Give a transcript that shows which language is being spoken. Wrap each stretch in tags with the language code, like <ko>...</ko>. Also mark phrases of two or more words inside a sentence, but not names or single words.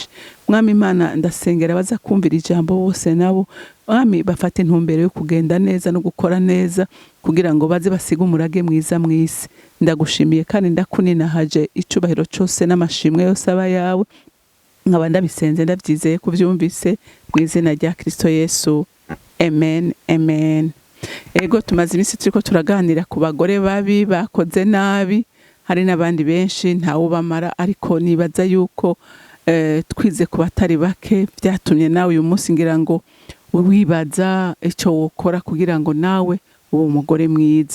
<rn>Mwami Imana ndasengera baza kumvira ijambo bose nabo Mwami bafate ntumbero yo kugenda neza no gukora neza kugira ngo baze basiga umurage mwiza mwisi. Ndagushimiye kandi ndakuninahaje icubahiro cyose n'amashimwe yose aba yawe. Nkaba ndabisenze ndabyizeye kubyumvise mu izina rya Kristo Yesu. Amen, amen. Ego tumaze iminsi turiko turaganira ku bagore babi bakoze nabi. Hari n'abandi benshi ntawo bamara, ariko nibaza yuko twize ku batari bake byatumye nawe uyu munsi ngira ngo wibaza icyo wokora kugira ngo nawe ube umugore mwiza.</rn>